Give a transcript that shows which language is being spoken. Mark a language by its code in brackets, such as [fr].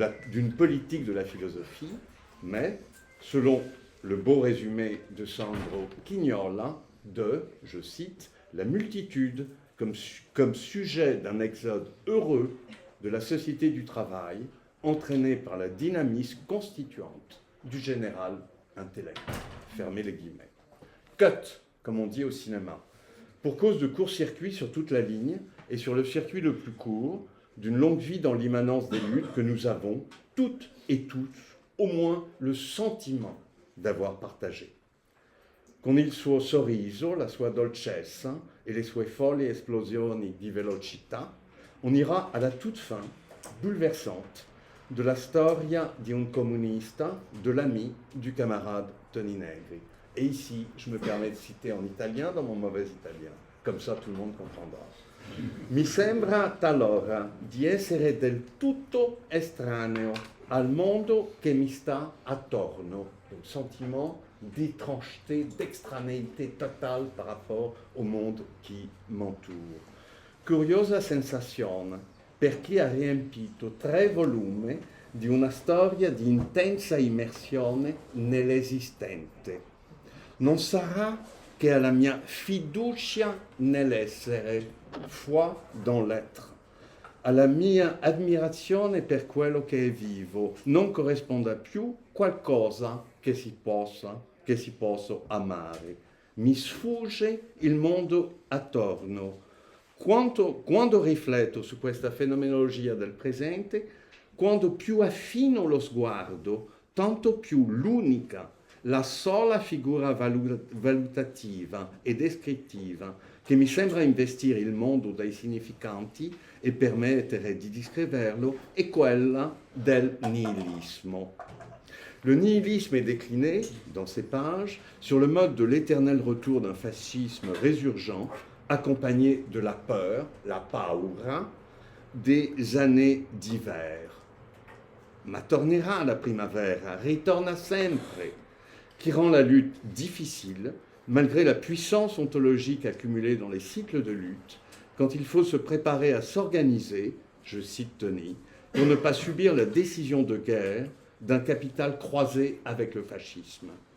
[fr] d'une politique de la philosophie, mais, selon le beau résumé de Sandro Quignola, de, je cite, la multitude comme sujet d'un exode heureux de la société du travail, entraînée par la dynamisme constituante du général intellect. Fermez les guillemets. Cut, comme on dit au cinéma, pour cause de court-circuit sur toute la ligne et sur le circuit le plus court d'une longue vie dans l'immanence des luttes que nous avons, toutes et tous, au moins le sentiment d'avoir partagé. [it] Con il suo sorriso, la sua dolcezza e le sue folli esplosioni di velocità, [fr] on ira à la toute fin, bouleversante, de [it] la storia di un comunista, [fr] de l'ami du camarade Tony Negri. Et ici, je me permets de citer en italien, dans mon mauvais italien, comme ça tout le monde comprendra. [it] Mi sembra talora di essere del tutto estraneo al mondo che mi sta attorno. [fr] Un sentiment d'étrangeté, d'extranéité totale par rapport au monde qui m'entoure. [it] Curiosa sensazione per chi ha riempito 3 volumi di una storia di intensa immersione nell'esistente. Non sarà che alla mia fiducia nell'essere, [fr] foi dans l'être, [it] alla mia ammirazione per quello che è vivo, non corrisponda più qualcosa che si possa amare. mi sfugge il mondo attorno. Quando rifletto su questa fenomenologia del presente, quando più affino lo sguardo, tanto più l'unica, la sola figura valutativa e descrittiva che mi sembra investire il mondo dai significanti e permettere di descriverlo è quella del nihilismo. [fr] Le nihilisme est décliné, dans ces pages, sur le mode de l'éternel retour d'un fascisme résurgent, accompagné de la peur, la paura, des années d'hiver. [it] Ma tornerà la primavera, ritorna sempre, [fr] qui rend la lutte difficile, malgré la puissance ontologique accumulée dans les cycles de lutte, quand il faut se préparer à s'organiser, je cite Tony, pour ne pas subir la décision de guerre d'un capital croisé avec le fascisme.